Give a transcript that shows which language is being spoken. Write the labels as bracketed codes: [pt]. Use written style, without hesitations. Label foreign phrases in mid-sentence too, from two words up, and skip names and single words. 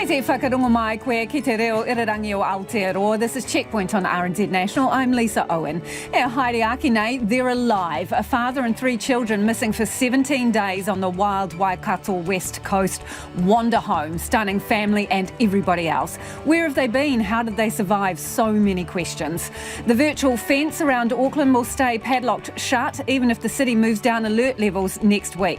[mi] whakarungo mai koe ki te reo irarangi o Aotearoa. [en] This is Checkpoint on RNZ National. I'm Lisa Owen. [mi] Haere nei, [en] they're alive. A father and 3 children missing for 17 days on the wild Waikato west coast wander home, stunning family and everybody else. Where have they been? How did they survive? So many questions. The virtual fence around Auckland will stay padlocked shut even if the city moves down alert levels next week.